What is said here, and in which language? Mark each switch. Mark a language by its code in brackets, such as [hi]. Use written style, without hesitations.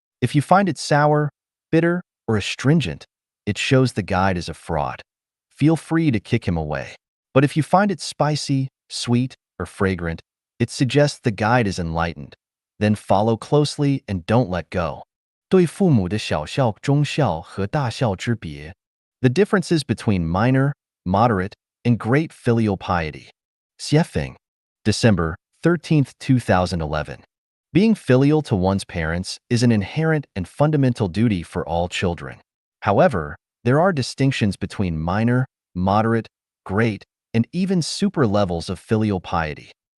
[en] If you find it sour, bitter, or astringent, it shows the guide is a fraud. Feel free to kick him away. But if you find it spicy, sweet, or fragrant, it suggests the guide is enlightened. Then follow closely and don't let go. [zh] 对父母的小孝、忠孝和大孝之别. [en] The differences between minor, moderate, and great filial piety. Xiefeng, December 13, 2011. Being filial to one's parents is an inherent and fundamental duty for all children. However, there are distinctions between minor, moderate, great, and even super levels of filial piety.